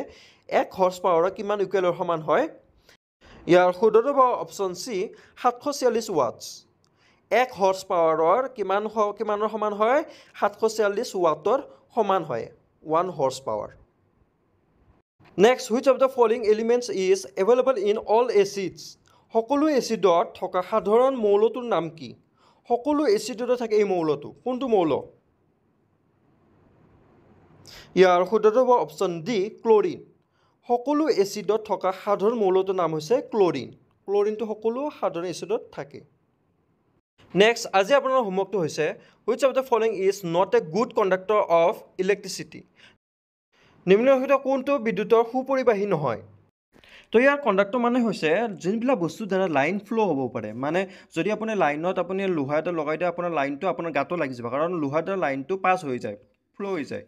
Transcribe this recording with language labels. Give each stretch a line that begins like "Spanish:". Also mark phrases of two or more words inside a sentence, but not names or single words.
Assamese: 1
English: horse power
Assamese: কিমান ইকুৱেলৰ সমান হয়? ইয়াৰ শুদ্ধটো হ'ব অপশ্যন চি 746 ৱাটছ। 1
English: horse power
Assamese: কিমানৰ সমান হয়? 746 ৱাটৰ সমান হয় 1
English: horse power.
Assamese: নেক্সট,
English: which of the following elements is available in all acids.
Assamese: সকলো এচিডত থকা সাধাৰণ মৌলটোৰ নাম কি? সকলো এচিডতে থাকে এই মৌলটো, কোনটো মৌল? ইয়াৰ শুদ্ধটো হ'ব অপশ্যন ডি ক্লৰিন। সকলো এচিডত থকা সাধাৰণ মৌলটোৰ নাম হৈছে ক্লৰিন। ক্লৰিনটো সকলো সাধাৰণ এচিডত থাকে। নেক্সট, আজি আপোনাৰ হোমৱৰ্কটো হৈছে
English: which of the following is not a good conductor of electricity.
Assamese: নিম্নলিখিত কোনটো বিদ্যুতৰ সুপৰিবাহী নহয়? তো ইয়াৰ কণ্ডাক্টৰ মানে হৈছে যোনবিলাক বস্তুৰ দ্বাৰা
English: line flow'
Assamese: হ'ব পাৰে। মানে যদি আপুনি লাইনত আপুনি লোহা এটা লগাই দিয়ে, আপোনাৰ লাইনটো আপোনাৰ গাতো লাগি যাব, কাৰণ লোহাৰ দ্বাৰা লাইনটো পাছ হৈ যায়, ফ্ল' হৈ যায়।